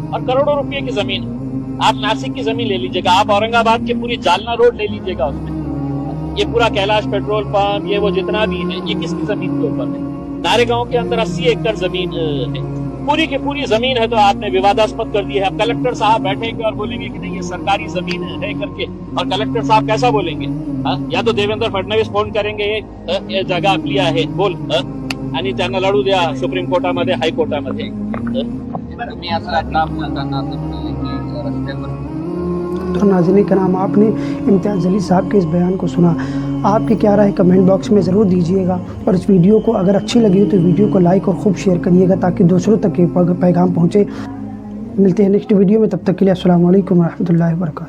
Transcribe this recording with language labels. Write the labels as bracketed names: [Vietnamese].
[Hindi] और करोड़ों रुपए की जमीन, आप नासिक की जमीन ले लीजिएगा, आप औरंगाबाद की पूरी जालना रोड ले लीजिएगा, उसमें ये पूरा कैलाश पेट्रोल पंप, ये वो जितना भी है, ये किसकी जमीन के ऊपर है? नारेगांव के अंदर 80 एकड़ जमीन है, पूरी की पूरी जमीन है, तो आपने विवादास्पद कर दी है। अब कलेक्टर साहब बैठेंगे और बोलेंगे कि नहीं ये सरकारी जमीन है करके, और कलेक्टर साहब कैसा बोलेंगे? या तो देवेंद्र फडणवीस फोन करेंगे, ये जगह [Marathi] आपली आहे बोल, आणि त्यांना लढू द्या सुप्रीम कोर्टामध्ये, हायकोर्टामध्ये। [Hindi] तो नाज़रीन कराम, आपने इम्तियाज़ जलील साहब के इस बयान को सुना। आपकी क्या राय कमेंट बॉक्स में ज़रूर दीजिएगा, और इस वीडियो को अगर अच्छी लगी हो तो वीडियो को लाइक और खूब शेयर करिएगा ताकि दूसरों तक ये पैगाम पहुँचे। मिलते हैं नेक्स्ट वीडियो में, तब तक के लिए अस्सलाम वालेकुम व रहमतुल्लाहि व बरकातहू।